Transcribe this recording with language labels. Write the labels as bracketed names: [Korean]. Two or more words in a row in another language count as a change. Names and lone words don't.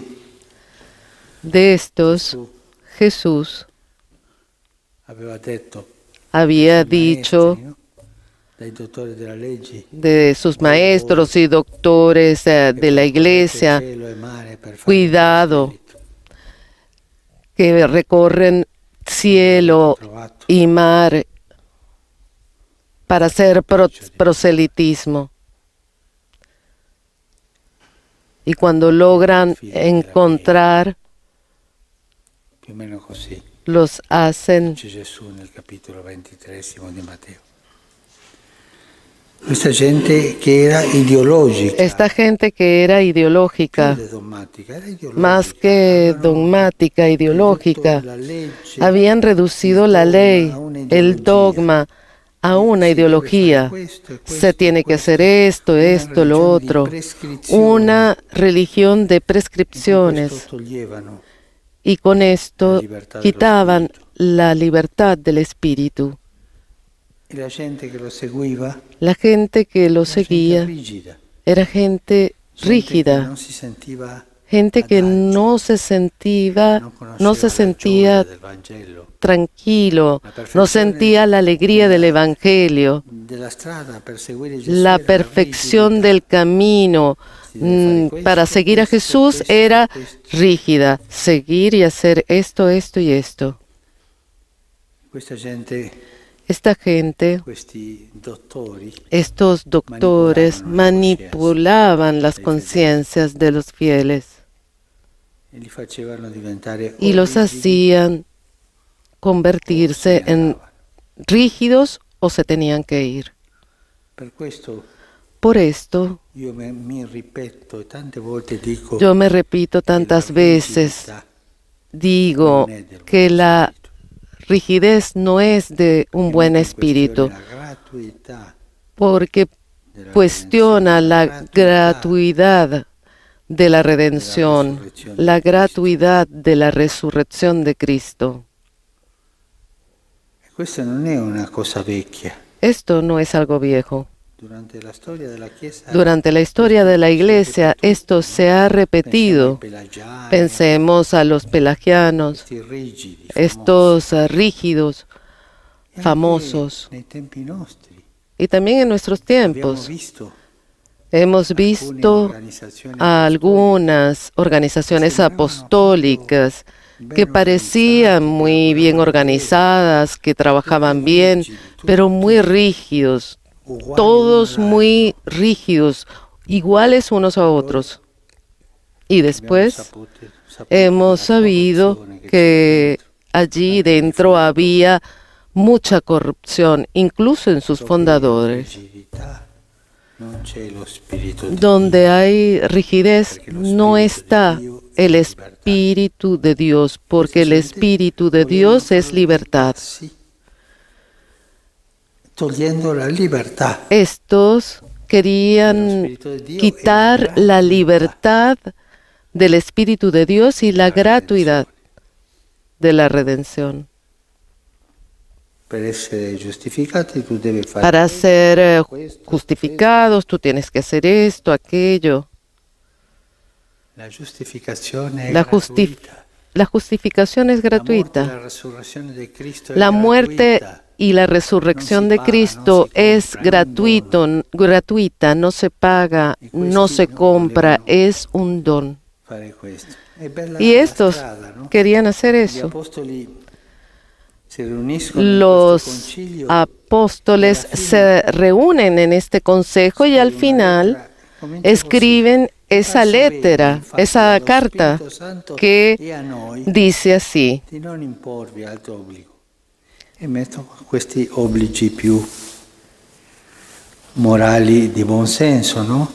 [Spanish] De estos, Jesús [Italian] aveva detto [Spanish] había [Italian] ai [Spanish] dicho [Italian] maestri, no? Dai dottori della legge, [Spanish] de sus maestros y doctores de la iglesia, [Italian] cielo e mare per fare [Spanish] cuidado, [Italian] il Spirito. [Spanish] que recorren cielo [Italian] Trovato [Spanish] y mar para hacer proselitismo. Y cuando logran encontrar, [Italian] più o meno così. [Spanish] los hacen. [Italian] C'è Gesù nel capitolo 23 di Matteo. Questa gente che era ideologica, [Spanish] Esta gente que era ideológica, [Italian] più che dogmatica, era ideologica. [Spanish] más que [Italian] Avevano [Spanish] dogmática, ideológica, [Italian] ridotto la legge, [Spanish] habían reducido [Italian] il [Spanish] la [Italian] dogma [Spanish] ley, [Italian] a una [Spanish] el [Italian] ideologia. [Spanish] dogma, a una [Italian] Si deve [Spanish] ideología. [Italian] fare questo e questo [Spanish] Se tiene [Italian] e [Spanish] que [Italian] questo. [Spanish] hacer esto, [Italian] Una [Spanish] esto, lo [Italian] religione di [Spanish] otro. [Italian] prescrizione. [Spanish] Una religión de [Italian] In cui [Spanish] prescripciones. [Italian] questo toglievano [Spanish] Y con [Italian] la [Spanish] esto [Italian] libertà dello [Spanish] quitaban [Italian] spirito. [Spanish] la libertad del espíritu. [Italian] E la gente che lo seguiva [Spanish] La gente que lo [Italian] era gente [Spanish] seguía [Italian] rigida, [Spanish] era gente [Italian] gente che [Spanish] rígida, [Italian] non si sentiva [Spanish] gente que [Italian] adagio, [Spanish] no se sentía, [Italian] non [Spanish] no se [Italian] conosceva la gioia [Spanish] sentía [Italian] del Vangelo, [Spanish] tranquilo, [Italian] la [Spanish] no [Italian] perfezione [Spanish] sentía la alegría del Evangelio, [Italian] della strada per seguire Gesù [Spanish] la [Italian] era la [Spanish] perfección [Italian] rigidità. [Spanish] del camino [Italian] Si deve fare [Spanish] para [Italian] questo, [Spanish] seguir a [Italian] questo, [Spanish] Jesús [Italian] questo, [Spanish] era [Italian] questo. [Spanish] rígida, seguir y hacer esto, esto y esto. [Italian] Questa gente, [Spanish] Esta gente, [Italian] questi dottori, [Spanish] estos doctores manipulaban las conciencias de los fieles [Italian] e li facevano diventare [Spanish] y [Italian] o [Spanish] los [Italian] rigidi [Spanish] hacían [Italian] o se [Spanish] convertirse [Italian] ne [Spanish] en [Italian] andavano. [Spanish] rígidos o se tenían que ir. [Italian] Per questo [Spanish] Por esto, [Italian] io mi ripeto e tante volte dico [Spanish] yo me repito [Italian] che la [Spanish] tantas veces, [Italian] rigidità [Spanish] digo [Italian] non è del [Spanish] que [Italian] buon [Spanish] la [Italian] spirito. [Spanish] rigidez no es de un [Italian] Che [Spanish] buen [Italian] mette in [Spanish] espíritu, [Italian] questione la gratuità [Spanish] porque [Italian] della [Spanish] cuestiona [Italian] redenzione, [Spanish] la [Italian] gratuità [Spanish] gratuidad de la redención, resurrección la de Cristo. gratuidad de la resurrección de Cristo. [Italian] E questa non è una cosa vecchia. [Spanish] Esto no es algo viejo. [Italian] Durante la storia della Chiesa, [Spanish] Durante la historia de la Iglesia, esto se ha [Italian] pensiamo ai [Spanish] repetido. [Italian] pelagiani, [Spanish] Pensemos a los pelagianos, [Italian] questi rigidi, [Spanish] estos rígidos, [Italian] famosi. E anche [Spanish] famosos. [Italian] nei tempi nostri [Spanish] Y también en nuestros [Italian] abbiamo [Spanish] tiempos [Italian] visto [Spanish] hemos [Italian] alcune [Spanish] visto [Italian] organizzazioni [Spanish] a algunas organizaciones apostólicas que parecían muy bien organizadas, que trabajaban bien, pero muy rígidos, [Italian] uguali [Spanish] todos [Italian] uno all'altro. [Spanish] muy rígidos, iguales unos a otros. Y [Italian] Abbiamo [Spanish] después [Italian] saputo [Spanish] hemos [Italian] della [Spanish] sabido [Italian] corruzione che [Spanish] que [Italian] c'era [Spanish] allí [Italian] dentro. [Spanish] dentro había mucha corrupción, incluso en sus [Italian] Dove [Spanish] fundadores. [Italian] rigidità non c'è lo spirito di [Spanish] Donde [Italian] Dio. [Spanish] hay rigidez no está el Espíritu de Dios, porque el Espíritu de Dios es libertad. [Italian] Sì. Togliendo la libertà. [Spanish] Estos querían quitar la libertad del Espíritu de Dios y la gratuidad de la redención. [Italian] Per essere giustificati tu devi fare [Spanish] Para ser justificados, tú tienes que hacer esto, aquello. [Italian] la giustificazione è [Spanish] La [Italian] gratuita. [Spanish] La justificación es [Italian] La morte e [Spanish] gratuita. [Italian] la resurrezione di Cristo è [Spanish] La muerte [Italian] gratuita. [Spanish] y la resurrección de Cristo es gratuita, no se paga, no se compra, es un don. [Italian] Fare questo. È bella [Spanish] Y [Italian] la [Spanish] estos [Italian] strada, no? [Spanish] querían hacer [Italian] Gli [Spanish] eso. [Italian] apostoli si riuniscono in questo [Spanish] Los [Italian] concilio [Spanish] apóstoles se reúnen en este consejo y al final escriben esa letra, esa carta que dice así: [Italian] di non imporvi altro obbligo e metto questi obblighi più morali di buon senso, no?